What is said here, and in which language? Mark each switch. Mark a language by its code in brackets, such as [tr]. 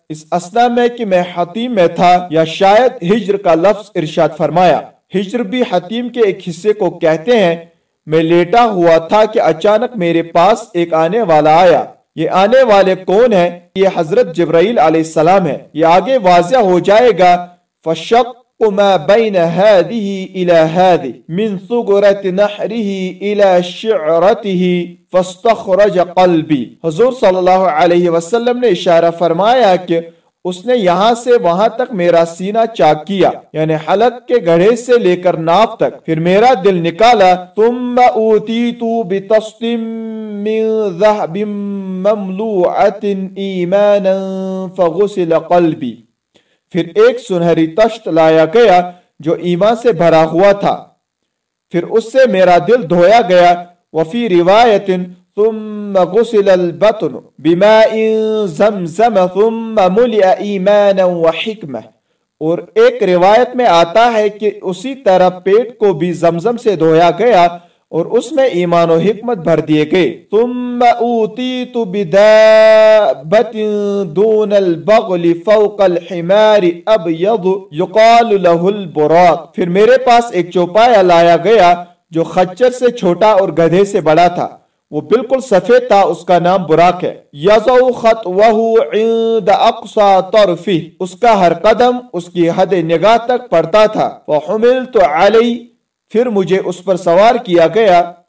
[ur] اس اثنا میں کہ میں حطیم میں تھا, یا شاید ہجر کا لفظ ارشاد فرمایا, ہجر بھی حطیم کے ایک حصے کو کہتے ہیں, میں لیٹا ہوا تھا کہ اچانک میرے پاس ایک آنے والا آیا. یہ آنے والے کون ہیں؟ یہ حضرت جبرائیل علیہ السلام ہیں. یہ آگے واضح ہو جائے گا, [ar] فشق ما بین هذه الى هذه من ثغرة نحره الى شعرته فاستخرج قلبي. [ur] حضور صلی اللہ علیہ وسلم نے اشارہ فرمایا کہ اس نے یہاں سے وہاں تک میرا سینہ چاک کیا, یعنی حلق کے گڑھے سے لے کر ناف تک, پھر میرا دل نکالا. [ar] ثم اوتیت بتسلم من ذهب مملوعة ایمانا فغسل قلبی. [ur] پھر ایک سنہری تشت لایا گیا جو ایمان سے بھرا ہوا تھا, پھر اس سے میرا دل دھویا گیا. [ar] وفی روایت ثم غسل البطن بماء زمزم ثم ملئ ایمانا وحکمة. [ur] اور ایک روایت میں آتا ہے کہ اسی طرح پیٹ کو بھی زمزم سے دھویا گیا اور اس میں ایمان و حکمت بھر دیے گئے. [ar] ثم اوتیت بدابۃ دون البغل فوق الحمار ابیض یقال له البراق. [ur] پھر میرے پاس ایک چوپایا لایا گیا جو خچر سے چھوٹا اور گدھے سے بڑا تھا, وہ بالکل سفید تھا, اس کا نام براق ہے. [ar] یضع خطوہ عند اقصى طرفه, [ur] اس کا ہر قدم اس کی حد نگاہ تک پڑتا تھا. [ar] فحملت علی, [ur] پھر مجھے اس پر سوار کیا گیا.